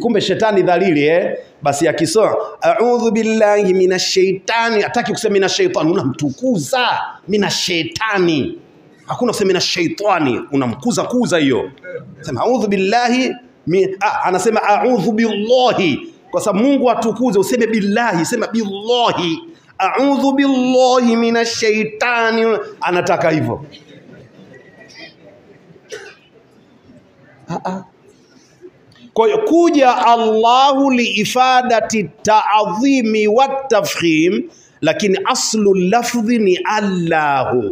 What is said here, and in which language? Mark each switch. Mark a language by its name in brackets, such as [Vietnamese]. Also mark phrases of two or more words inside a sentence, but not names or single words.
[Swahili] Kumbe shetani dhalili basi akisoma [Arabic] أعوذ بالله من الشيطان, [Swahili] hataki kusema [Arabic] من الشيطان, [Swahili] unamtukuza [Arabic] من الشيطان. [Swahili] Hakuna kusema [Arabic] من الشيطان, [Swahili] unamkuza hiyo. Sema [Arabic] أعوذ بالله, [Swahili] anasema [Arabic] أعوذ بالله, [Swahili] kwa sababu Mungu atukuze, useme billahi, sema billahi. [Arabic] أعوذ بالله من الشيطان, [Swahili] anataka hivyo. Kwa hiyo kuja [Arabic] الله لإفادة التعظيم و التفخيم, [Swahili] lakini [Arabic] أصل لفظ [Swahili] ni Allahu.